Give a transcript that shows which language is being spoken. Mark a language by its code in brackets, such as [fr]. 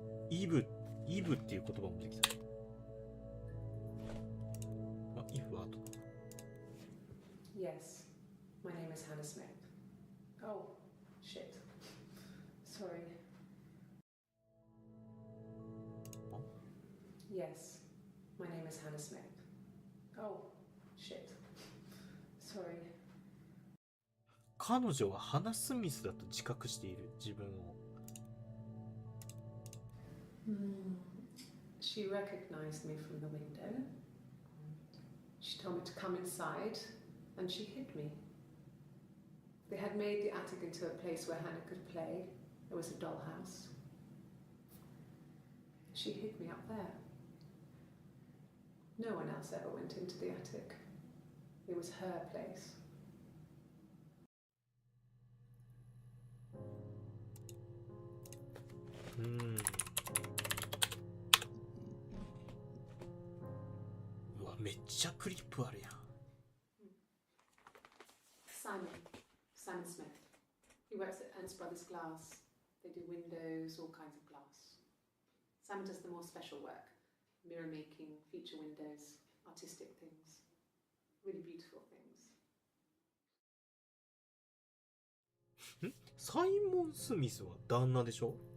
[ja] イブっていう言葉もできた。あ、イフは後だ。 [en] Yes, my name is Hannah Smith. Oh, shit. Sorry. Huh? Yes, my name is Hannah Smith. Oh, shit. Sorry. [ja] 彼女はハナ・スミスだと自覚している、自分を。 [en] She recognized me from the window. She told me to come inside, and she hid me. They had made the attic into a place where Hannah could play. It was a dollhouse. She hid me up there. No one else ever went into the attic. It was her place. [ja] うわ、めっちゃクリップあるやん。 [en] Simon Smith. He works at Ernst Brothers Glass. They do windows, all kinds of glass. Simon does the more special work, mirror making, feature windows, artistic things, really beautiful things. [ja] サイモン・スミスは旦那でしょ？